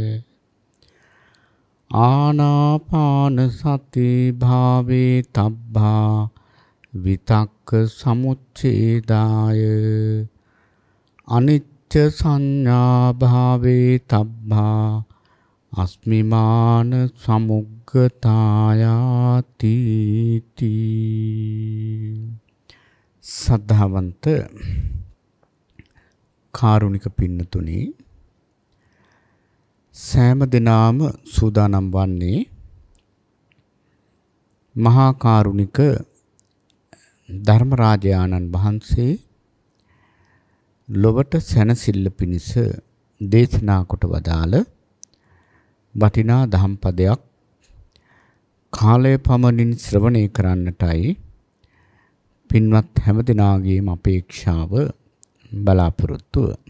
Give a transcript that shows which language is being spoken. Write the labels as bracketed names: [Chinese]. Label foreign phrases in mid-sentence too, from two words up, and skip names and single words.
[Pali] ආනාපාන සති භාවේ තබ්බා විතක්ක සමුච්ඡේදාය අනිච්ච සංඥා භාවේ තබ්බා අස්මිමාන [Sinhala] සමුග්ගතායාති සද්ධාවන්ත කාරුණික පින්නතුනි සෑම දිනම සූදානම් වන්නේ මහා කාරුණික ධර්මරාජ ආනන් වහන්සේ ලොවට සැනසෙල්ල පිණිස දේශනා කොට වදාළ වටිනා දහම් පදයක් කාලය පමණින් ශ්‍රවණය කරන්නටයි පින්වත් හැම දිනාගේම අපේක්ෂාව බලාපොරොත්තුව.